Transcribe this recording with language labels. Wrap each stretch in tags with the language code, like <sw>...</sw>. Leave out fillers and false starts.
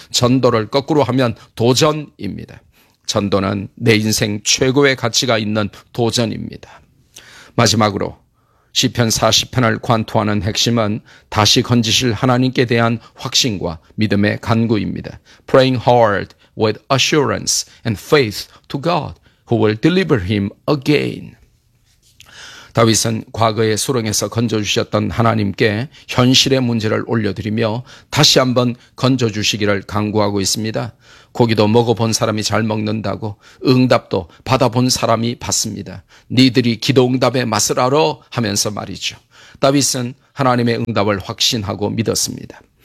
<ko>전도를 거꾸로 하면 도전입니다. 전도는 내 인생 최고의 가치가 있는 도전입니다. 마지막으로 시편 40편을 관통하는 핵심은 다시 건지실 하나님께 대한 확신과 믿음의 간구입니다.</ko> <en>Praying hard with assurance and faith to God who will deliver him again.</en> <ko>다윗은 과거의 수렁에서 건져주셨던 하나님께 현실의 문제를 올려드리며 다시 한번 건져주시기를 간구하고 있습니다. 고기도 먹어본 사람이 잘 먹는다고 응답도 받아본 사람이 받습니다. 니들이 기도응답의 맛을 알아 하면서 말이죠. 다윗은 하나님의 응답을 확신하고 믿었습니다.</ko>